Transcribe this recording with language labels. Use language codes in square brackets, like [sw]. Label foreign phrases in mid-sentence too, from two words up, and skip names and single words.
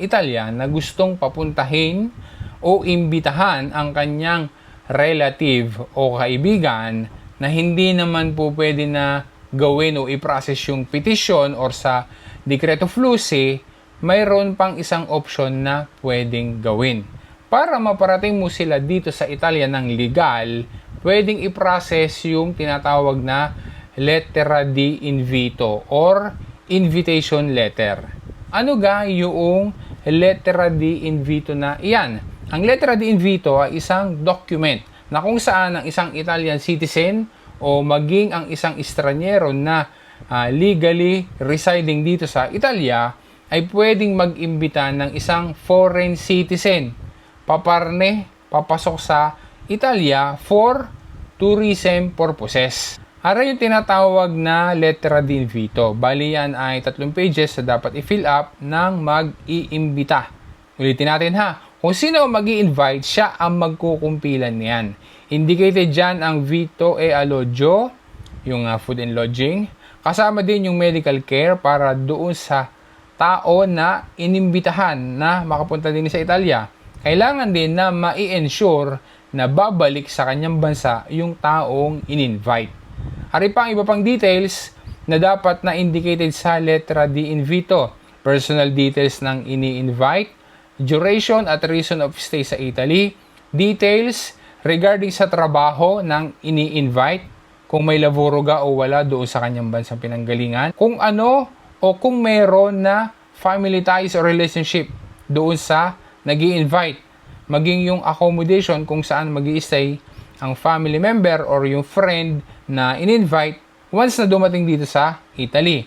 [tl] Italia na gustong papuntahin o imbitahan ang kanyang relative o kaibigan na hindi naman po pwede na gawin o i-process yung [en] petition or [tl] sa [it] Decreto Flussi, [tl] mayroon pang isang option na pwedeng gawin. Para maparating mo sila dito sa Italia ng legal, pwedeng i-process yung tinatawag na [it] lettera di invito [en] or invitation letter. [tl] Ano ga yung [it] lettera di invito [tl] na iyan? Ang [it] lettera di invito [tl] ay isang document na kung saan ang isang [en] Italian citizen [tl] o maging ang isang estranyero na [en] legally residing [tl] dito sa Italia ay pwedeng mag-imbita ng isang [en] foreign citizen [tl] papasok sa Italia [en] for tourism purposes. [tl] Ara yung tinatawag na [it] lettera di invito. [tl] Bali yan ay 3 pages na dapat i- [en] fill up [tl] ng mag-iimbita. Ulitin natin ha. Kung sino ang mag-i-invite, siya ang magkukumpilan niyan. Indicated dyan ang [it] Vitto e Alloggio, [tl] yung [en] food and lodging. [tl] Kasama din yung [en] medical care [tl] para doon sa tao na inimbitahan na makapunta din sa Italia. Kailangan din na ma-i-ensure na babalik sa kanyang bansa yung taong in-invite. Hari pa ang iba pang details na dapat na indicated sa [it] lettera di invito. [en] Personal details [tl] ng ini-invite, duration at [en] reason of stay [tl] sa Italy, [en] details regarding [tl] sa trabaho ng ini-invite, kung may laboro ga o wala doon sa kanyang bansang pinanggalingan, kung ano o kung meron na [en] family ties or relationship [tl] doon sa nag-i-invite, maging yung accommodation kung saan mag-i-stay ang [en] family member or [tl] yung friend na in-invite once na dumating dito sa Italy.